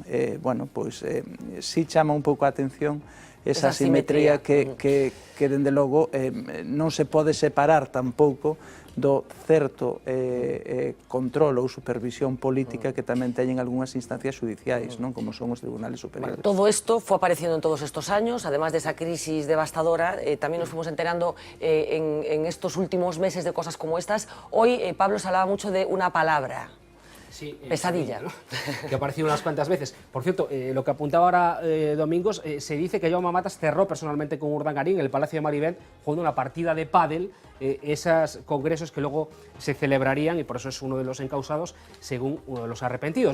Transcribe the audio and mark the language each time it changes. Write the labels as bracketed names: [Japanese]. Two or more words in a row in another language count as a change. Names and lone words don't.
[Galician] Bueno, pois, si chama un pouco a atención esa asimetría que dende logo non se pode separar tampouco do certo control ou supervisión política que tamén teñen algunhas instancias judiciais, non? Como son os tribunales superiores. [Spanish] Todo esto fue apareciendo en todos estos años, además de esa crisis devastadora, también nos fuimos enterando en estos últimos meses de cosas como estas. Hoy Pablo se hablaba mucho de una palabra. Sí, pesadilla, ¿no? Que ha aparecido unas cuantas veces. Por cierto, lo que apuntaba ahora Domingos, se dice que Jaume Matas cerró personalmente con Urdangarín en el Palacio de Marivent jugando una partida de pádel, esos congresos que luego se celebrarían, y por eso es uno de los encausados, según uno de los arrepentidos.